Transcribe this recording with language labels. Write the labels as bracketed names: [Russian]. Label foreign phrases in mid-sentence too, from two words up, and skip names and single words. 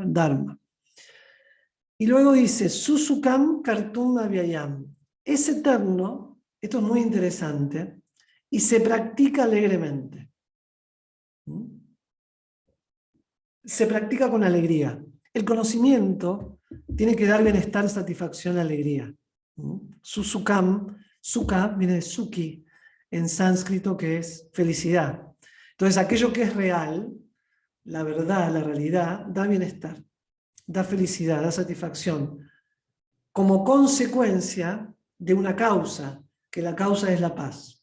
[Spanish] El Dharma. Y luego dice, [Sanskrit] सुसुखं कर्तुम् अव्ययम्. [Spanish] Es eterno, esto es muy interesante, y se practica alegremente. Se practica con alegría. El conocimiento tiene que dar bienestar, satisfacción, alegría. Susukam, sukha viene de sukhi en sánscrito, que es felicidad. Entonces aquello que es real, la verdad, la realidad, da bienestar, da felicidad, da satisfacción, como consecuencia de una causa, que la causa es la paz.